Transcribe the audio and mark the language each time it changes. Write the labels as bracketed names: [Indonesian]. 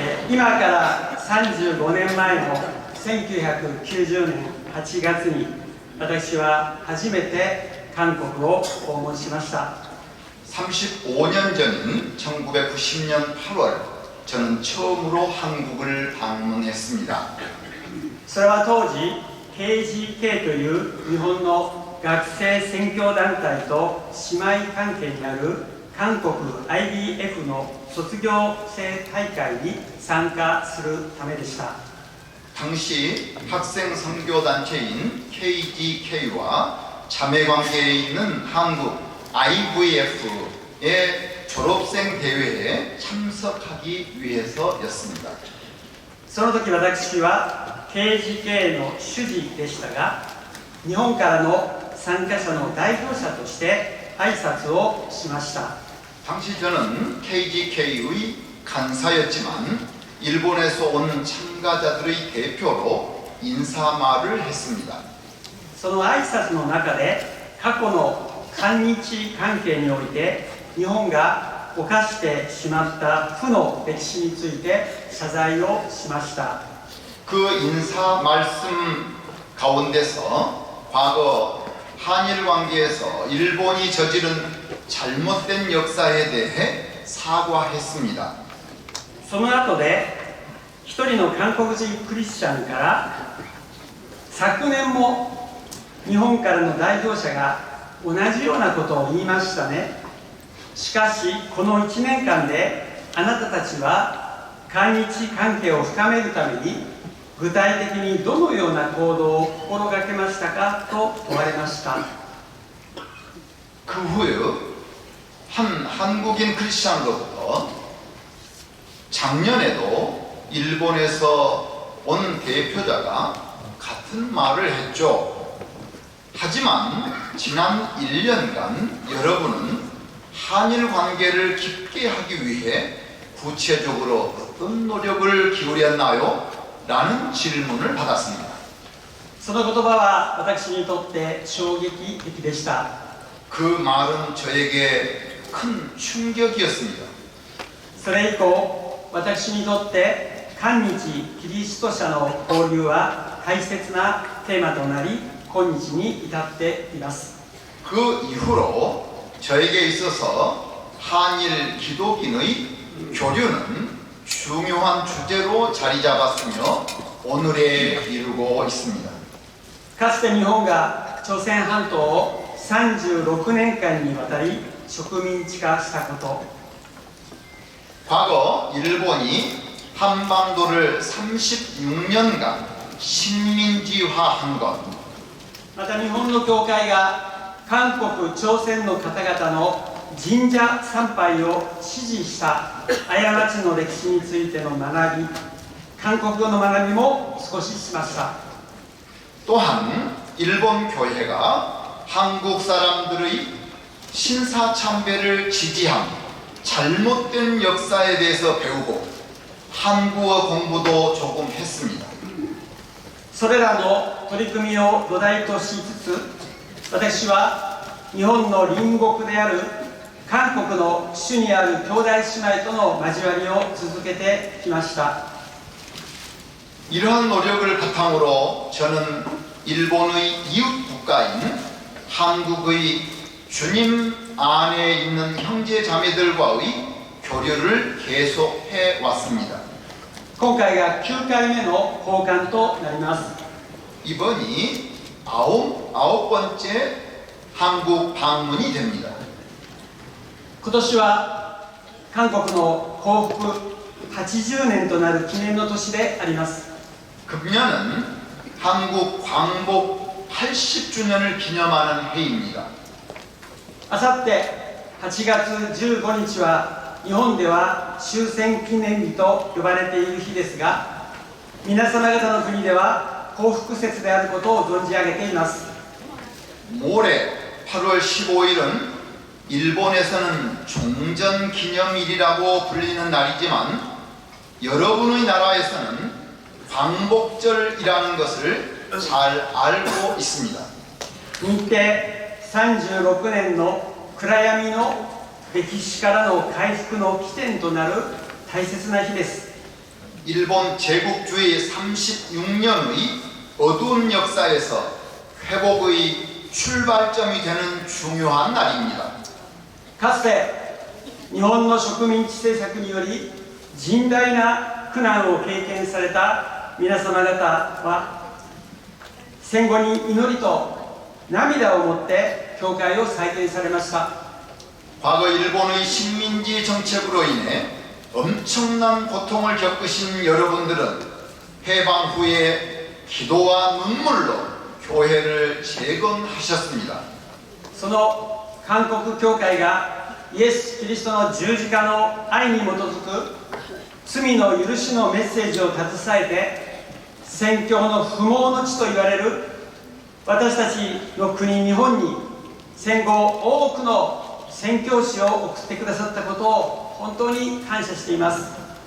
[Japanese] 今から35年前の1990年8月に私は初めて韓国を訪問しました。 [Korean] 35년 전인 1990년 8월 저는 처음으로 한국을 방문했습니다. [Japanese] それは当時 KGK という日本の学生宣教団体と姉妹関係にある韓国 IBF の卒業生大会に参加するためでした。 [Korean] 당시 학생 선교단체인 KGK와 자매관계에 있는 한국 IVF의 졸업생 대회에 참석하기 위해서였습니다. [Japanese] その時私は KGK の主事でしたが、日本からの参加者の代表者として挨拶をしました。 [Korean] 당시 저는 KGK의 간사였지만 일본에서 온 참가자들의 대표로 인사말을 했습니다. [Japanese] その挨拶の中で過去の韓日関係において日本が犯してしまった負の歴史について謝罪をしました。 [Korean] 그 인사 말씀 가운데서 과거 한일 관계에서 일본이 저지른 잘못된 역사에 대해 사과했습니다. [Japanese] その後で一人の韓国人クリスチャンから昨年も日本からの代表者が同じようなことを言いましたね。しかしこの1年間であなたたちは韓日関係を深めるために具体的にどのような行動を心がけましたかと問われました。 [Korean] 그 후에 한 한국인 크리스찬으로부터 작년에도 일본에서 온 대표자가 같은 말을 했죠. 하지만 지난 1년간 여러분은 한일 관계를 깊게 하기 위해 구체적으로 어떤 노력을 기울였나요? 라는 질문을 받았습니다. [Japanese] その言葉は私にとって衝撃的でした。 [Korean] 그 말은 저에게 큰 충격이었습니다. [Japanese] それ以降、私にとって韓日キリスト者の交流は大切なテーマとなり、今日に至っています。 [Korean] 그 이후로 저에게 있어서 한일 기독인의 교류는 중요한 주제로 자리 잡았으며 오늘에 이르고 있습니다. [Japanese] かつて日本が朝鮮半島を36年間にわたり植民地化したこと、 [Korean] 과거 일본이 한반도를 36년간 식민지화한 것, [Japanese] また日本の教会が韓国・朝鮮の方々の神社参拝を支持した過ちの歴史についての学び、韓国語の学びも少ししました。 [Korean] 또한 일본 교회가 한국 사람들의 신사참배를 지지한 잘못된 역사에 대해서 배우고 한국어 공부도 조금 했습니다. [Japanese] それらの取り組みを土台としつつ、私は日本の隣国である韓国の主にある兄弟姉妹との交わりを続けてきました。 [Korean] 이러한 노력을 바탕으로 저는 일본의 이웃 국가인 한국의 주님 안에 있는 형제 자매들과의 교류를 계속해 왔습니다. [Japanese] 今回が9回目の訪韓となります。 [Korean] 이번이 아홉 번째 한국 방문이 됩니다. [Japanese] 今年は韓国の幸福80年となる記念の年であります。 [Korean] 금년은 한국 광복 80주년을 기념하는 해입니다. [Japanese] あさって 8月15日は日本では終戦記念日と呼ばれている日ですが、皆様方の国では幸福節であることを存じ上げています。 [Korean] 모레 8월 15일은 일본에서는 종전기념일이라고 불리는 날이지만 여러분의 나라에서는 광복절이라는 것을 잘 알고 있습니다. [Japanese] 日程36年の暗闇の歴史からの回復の起点となる大切な日です。 [Korean] 일본 제국주의 36년의 어두운 역사에서 회복의 출발점이 되는 중요한 날입니다. [Japanese] かつて日本の植民地政策により甚大な苦難を経験された皆様方は戦後に祈りと涙を持って教会を再建されました。 [Korean] 과거 일본의 식민지 정책으로 인해 엄청난 고통을 겪으신 여러분들은 해방 후에 기도와 눈물로 교회를 재건하셨습니다. [Japanese] その韓国教会がイエス・キリストの十字架の愛に基づく罪の許しのメッセージを携えて宣教の不毛の地と言われる私たちの国日本に戦後多くの宣教師を送ってくださったことを本当に感謝しています。